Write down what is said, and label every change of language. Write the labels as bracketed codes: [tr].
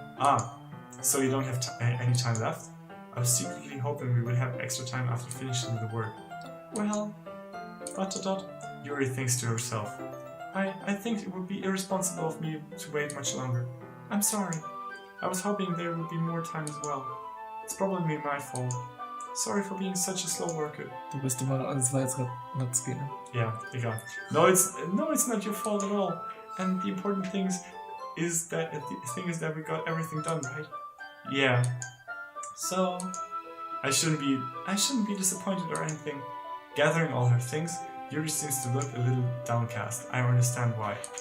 [en] Ah, so you don't have any time left? I was secretly hoping we would have extra time after finishing the work. Well, ... Yuri thinks to herself. I think it would be irresponsible of me to wait much longer. I'm sorry. I was hoping there would be more time as well. It's probably my fault. Sorry for being such a slow worker. [de] Du bist immer, das war jetzt gerade Natsuki, ne? Yeah, egal. [en] No, it's not your fault at all. And the important thing is that we got everything done, right? Yeah. So I shouldn't be disappointed or anything. Gathering all her things, Yuri seems to look a little downcast. I understand why.